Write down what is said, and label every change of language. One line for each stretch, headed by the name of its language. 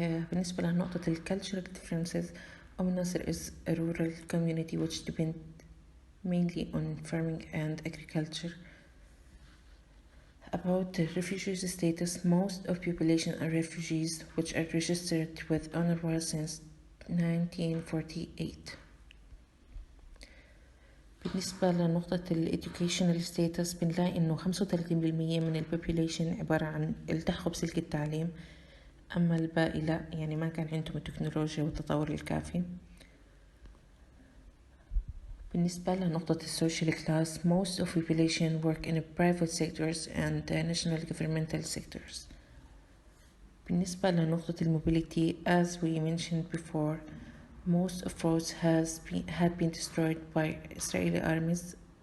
Arabic: بالنسبة لنقطة
English: cultural differences, Umm Nasr is a rural community which depend mainly on farming and agriculture. About the refugees status, most of population are refugees which are registered with UNRWA since 1948.
Arabic: بالنسبة لنقطة
English: educational status,
Arabic: بنلاقي إنه 35% من population عبارة عن التحقوا بسلك التعليم، أما الباقي لا، يعني ما كان عندهم التكنولوجيا والتطور الكافي. بالنسبة لنقطة
English: social class, most of population work in private sectors and national governmental sectors.
Arabic: بالنسبة لنقطة
English: mobility, as we mentioned before, most of roads had been destroyed by Israeli armies.